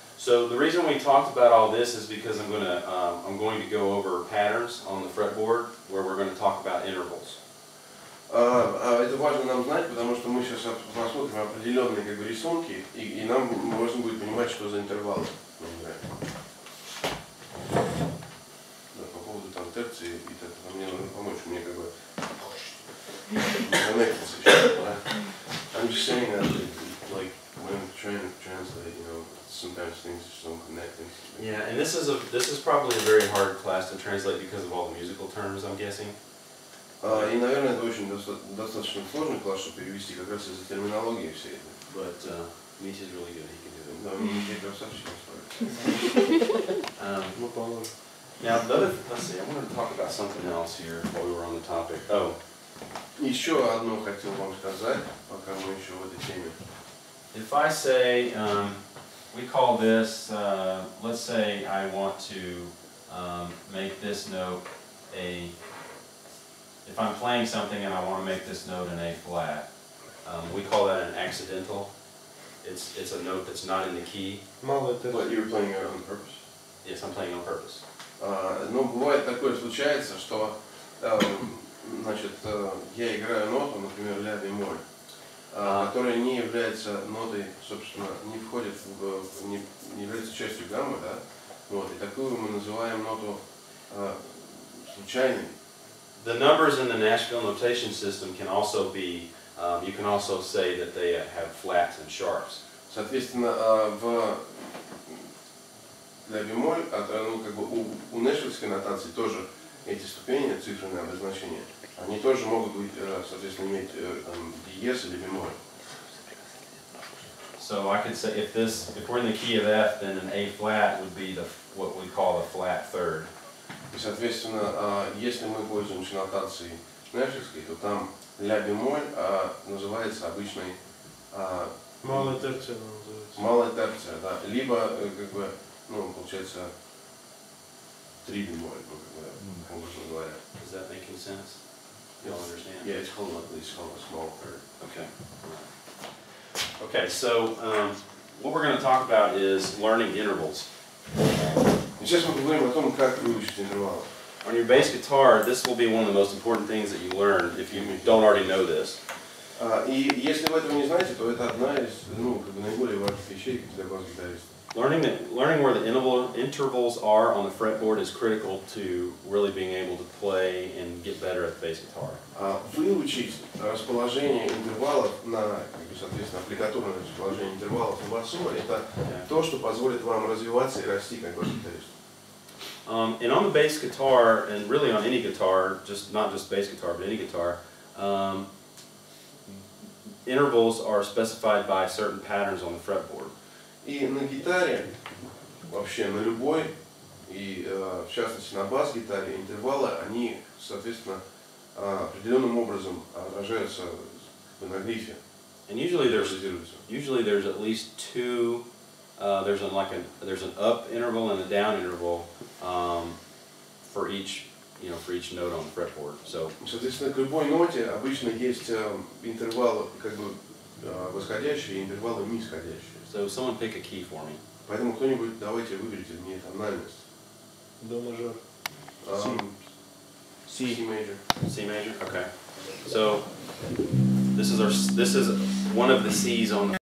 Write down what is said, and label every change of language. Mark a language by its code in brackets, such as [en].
[en] So the reason we talked about all this is because I'm going to go over patterns on the fretboard where we're going to talk about intervals. [ru] Это важно нам знать, потому что мы сейчас посмотрим определенные как бы рисунки, и нам можно будет понимать, что за интервалы. Да, по поводу там терции, и так, мне нужно помочь, мне как бы коннектиться еще, да? [en] I'm just saying that, like, when I'm trying to translate, you know, sometimes things just don't connect. Yeah, and this is probably a very hard class to translate because of all the musical terms, I'm guessing. [ru] И, наверное, это очень достаточно сложный класс, чтобы перевести как раз из-за терминологии всей этой. [en] But Misha's really good. He can do it. [ru] Да, мне красавчик настроить. [en] Now, let's see. I wanted to talk about something else here while we were on the topic. Oh. [ru] Еще одно хотел вам сказать, пока мы еще в этой теме. [en] If I say, we call this, let's say I want to make this note if I'm playing something and I want to make this note an A flat, we call that an accidental. It's a note that's not in the key. But you're playing it on purpose? Yes, I'm playing on purpose. [ru] Ну, бывает такое, случается, что, значит, я играю ноту, например, ля бемоль, которая не является нотой, собственно, не входит не является частью гаммы, да? Вот, и такую мы называем ноту случайной. [en] The numbers in the Nashville notation system can also be, you can also say that they have flats and sharps. [ru] Соответственно, в ля бемоль, ну, как бы у нэшвиллской нотации тоже эти ступени, цифрные обозначения, они тоже могут быть, соответственно, иметь там, диез или бемоль. So I could say if we're in the key of F, then an A flat would be what we call a flat third. И, соответственно, если мы пользуемся нотацией нэшвиллской, то там ля бемоль называется обычной малая терция называется. Малая терция, да. Либо, как бы, ну, получается, три бемоль, ну, как бы, образно говоря. [en] Does that make any sense? You all understand? Yeah, it's called a small third. Okay. Okay, so what we're going to talk about is learning intervals. [ru] Сейчас мы поговорим о том, как выучить интервалы. [en] On your bass guitar, this will be one of the most important things that you learn if you don't already know this. [ru] И если вы этого не знаете, то это одна из, ну, как бы наиболее важных вещей для бас-гитариста. [en] Learning where the intervals are on the fretboard is critical to really being able to play and get better at the bass guitar. [ru] Выучить расположение интервалов на, как бы, соответственно, аппликатурное расположение интервалов на басу, это то, что позволит вам развиваться и расти как бас-гитарист. [en] And on the bass guitar, and really on any guitar, not just bass guitar, but any guitar, intervals are specified by certain patterns on the fretboard. [ru] И на гитаре, вообще на любой, и в частности на бас-гитаре, интервалы, они, соответственно, определенным образом отражаются на грифе. [en] And usually there's at least two. There's an up interval and a down interval for each note on the fretboard. So. [ru] Соответственно, к любой ноте обычно есть интервалы как бы восходящие и интервалы нисходящие. [en] So someone pick a key for me. [ru] Поэтому кто-нибудь давайте выберите мне тональность. До мажор. [en] C major. C major. Okay. So this is one of the C's on the